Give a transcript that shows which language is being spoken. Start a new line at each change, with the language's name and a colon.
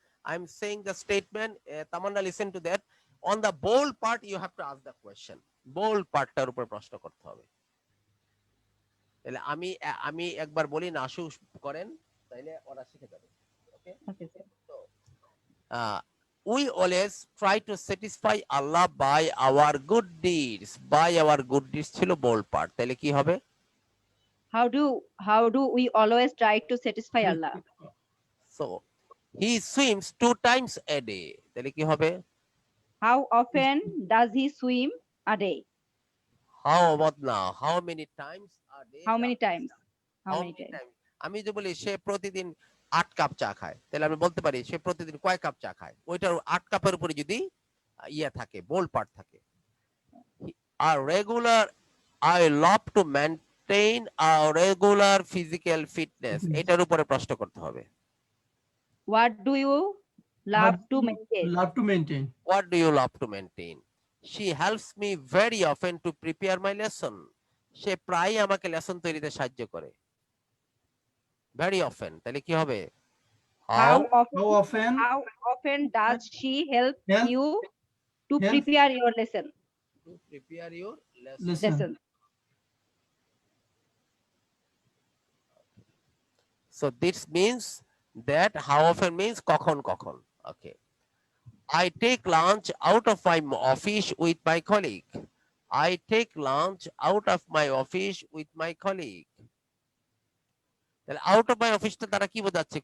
English: I'm saying the statement. Tamanna, listen to that. On the bold part, you have to ask the question.
Bangla: Bold part টার উপর প্রশ্ন করতে হবে। তাহলে আমি একবার বলি না আশু করেন, তাইলে ওরা শিখে যাবে।
English: Okay? Okay sir. We always try to satisfy Allah by our good deeds. By our good deeds ছিল bold part।
Bangla: তাহলে কি হবে?
English: How do we always try to satisfy Allah? So he swims 2 times a day.
Bangla: তাহলে কি হবে?
English: How often does he swim a day? How about now? How many times a day? How many times?
Bangla: আমি যে বলি সে প্রতিদিন 8 cup চা খায়, তাহলে আমি বলতে পারি সে প্রতিদিন কয় কাপ চা খায়। ওইটার 8 কাপের উপরে যদি ইয়া থাকে, বোল্ড পার্ট থাকে।
English: I love to maintain a regular physical fitness.
Bangla: এটার উপরে প্রশ্ন করতে হবে।
English: What do you love to maintain? Love to maintain. What do you love to maintain? She helps me very often to prepare my lesson.
Bangla: সে প্রায় আমাকে lesson তৈরিতে সাহায্য করে।
English: Very often.
Bangla: তাহলে কি হবে?
English: How How often does she help Help- you to help- prepare your lesson? To prepare your lesson. Listen. So this means that how often means
Bangla: কখন কখন.
English: Okay. I take lunch out of my office with my colleague. I take lunch out of my office with my colleague.
Bangla: তাহলে out of my office টা তারা কি বোঝাচ্ছে?